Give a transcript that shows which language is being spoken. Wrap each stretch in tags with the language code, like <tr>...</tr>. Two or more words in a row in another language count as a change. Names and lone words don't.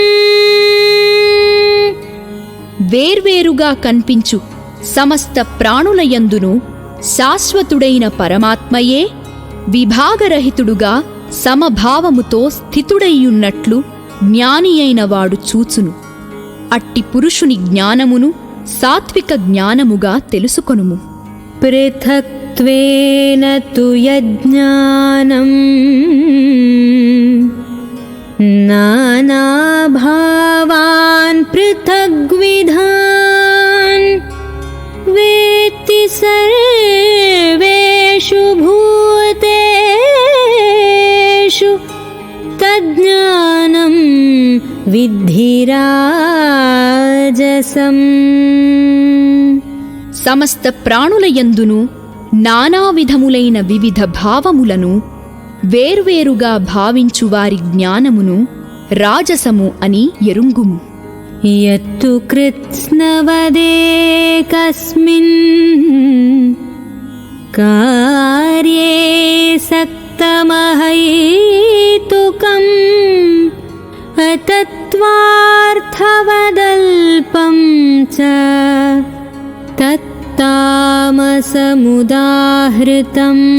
<te>వేర్వేరుగా కనిపించు సమస్త ప్రాణులయందును శాశ్వతుడైన పరమాత్మయే విభాగరహితుడుగా సమభావముతో స్థితుడైయున్నట్లు జ్ఞానియైనవాడు చూచును. అట్టి పురుషుని జ్ఞానమును సాత్విక జ్ఞానముగా తెలుసుకొనుము.</te> <sa>పృథక్ सत्त्वेन तु यज्ञानम् नानाभावान् पृथग्विधान् वेत्ति सर्वेषु भूतेषु तज्ज्ञानं विद्धि राजसम्।</sa> <te>సమస్త ప్రాణులయందును నానా విధములైన వివిధ భావములను వేర్వేరుగా భావించు వారి జ్ఞానమును రాజసము అని ఎరుంగుము.</te> <sa>यत्तु कृत्स्नवदेकस्मिन् कार्ये सक्तमहैतुकम् अतत्त्वार्थवदल्पं च तत्तामसमुदाहृतम्.</sa>